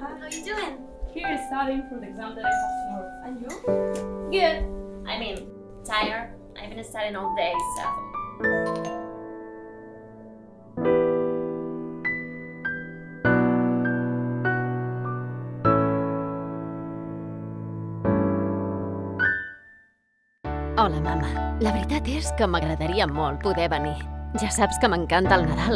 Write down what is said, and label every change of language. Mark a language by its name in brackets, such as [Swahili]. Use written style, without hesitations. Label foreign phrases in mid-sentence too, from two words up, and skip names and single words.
[English] are you doing? Here, studying for the exam that I have tomorrow. And you? Good. I mean, tired. I've been studying all day, so... [Catalan] Hola, mama. La veritat és que m'agradaria molt poder venir. Ja saps que m'encanta el Nadal.